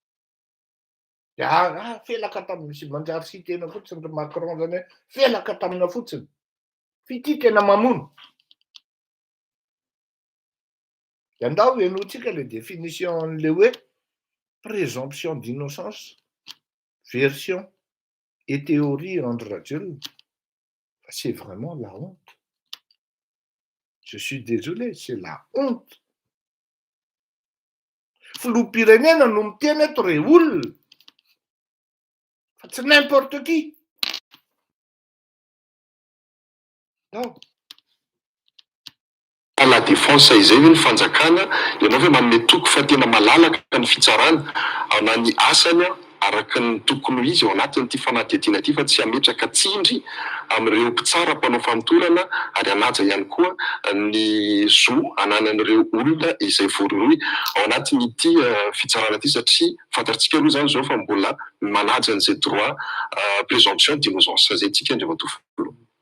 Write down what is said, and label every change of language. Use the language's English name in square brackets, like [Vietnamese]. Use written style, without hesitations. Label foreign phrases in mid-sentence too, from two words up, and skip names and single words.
[Malagasy] Felaka tamin'ny manjary sy tena fotsiny ry Macron zany hoe felaka tamina fotsiny. Fity tena mamono. Andao ianotsika le définition an'le hoe [French] présomption d'innocence, version et théorie Andry Rajoelina. C'est vraiment la honte. Je suis désolé, c'est la honte. [Malagasy] Filoham-pirenena no miteny eto re olona. Fa tsy [French] n'importe qui. Non. La défense [Malagasy] izay hoe ny fanjakana ianao hoe manome toko fa tena malalaka ny fitsarana ao anany asany araka ny tokony ho izy ao anatin'ity fanadihadiana ity fa tsy hametraka tsindry amin'ireo mpitsara mpanao fanotorana ary hanaja ihany koa ny zo ananan'ireo olona izay voaroy ao anatin'ity fitsarana ity satria fantatsika aloha zany zao fa mbola manaja an'izay [French] droit présomption d'innocence [Malagasy] zay tsika indray matofolo.